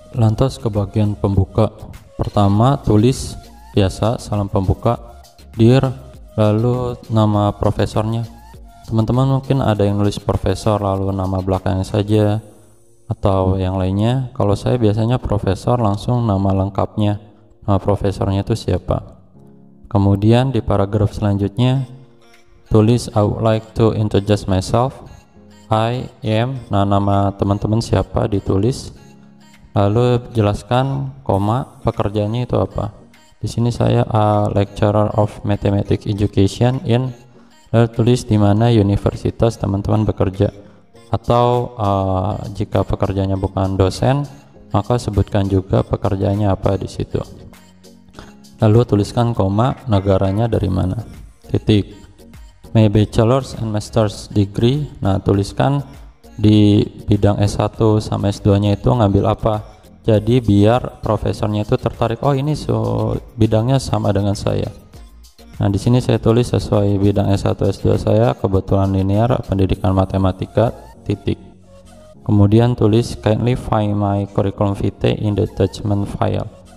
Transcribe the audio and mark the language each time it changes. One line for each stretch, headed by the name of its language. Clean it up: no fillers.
Indonesian: Lantas ke bagian pembuka. Pertama tulis biasa salam pembuka, dear, lalu nama profesornya. Teman-teman mungkin ada yang nulis profesor lalu nama belakangnya saja atau yang lainnya. Kalau saya biasanya profesor langsung nama lengkapnya, nama profesornya itu siapa. Kemudian di paragraf selanjutnya tulis
English: I would like to introduce myself. I am,
Indonesian: nah nama teman-teman siapa ditulis, lalu jelaskan koma pekerjaannya itu apa. Di sini saya
English: lecturer of mathematics education in,
Indonesian: lalu tulis di mana universitas teman-teman bekerja, atau jika pekerjaannya bukan dosen maka sebutkan juga pekerjaannya apa di situ. Lalu tuliskan koma negaranya dari mana, titik.
English: My bachelor's and master's degree.
Indonesian: Nah, tuliskan di bidang S1 sama S2 nya itu ngambil apa. Jadi biar profesornya itu tertarik, oh ini bidangnya sama dengan saya. Nah, di sini saya tulis sesuai bidang S1 S2 saya, kebetulan linear, pendidikan matematika, titik. Kemudian tulis
English: kindly find my curriculum vitae in the attachment file.